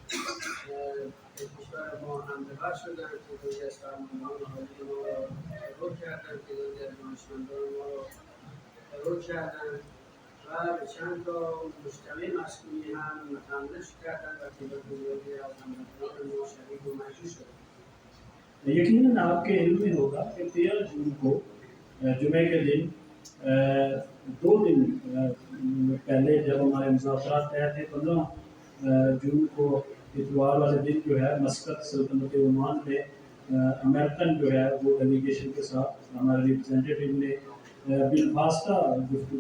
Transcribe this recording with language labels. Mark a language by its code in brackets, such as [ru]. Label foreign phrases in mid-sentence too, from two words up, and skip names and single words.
[fa] به کشور ما حمله شدند که تعدادی از فرماندهان عالی ما را ترور کردند، تعدادی از دانشمندان ما را ترور کردند و به چند تا مجتمع مسکونی هم حمله کردند و تعداد زیادی از هموطنان ما شهید و مجروح شدند. [ur] یقیناً آپ کے علم میں ہوگا کہ 13 جون کو جمعے کے دن 2 دن پہلے جب ہمارے مذاکرات طے تھے 15 جون کو اتوار والے دن جو ہے مسقط سلطنت عمان میں امریکن جو ہے وہ ڈیلیگیشن کے ساتھ ہمارے ریپریزنٹیٹیو نے بالواسطہ گفتگو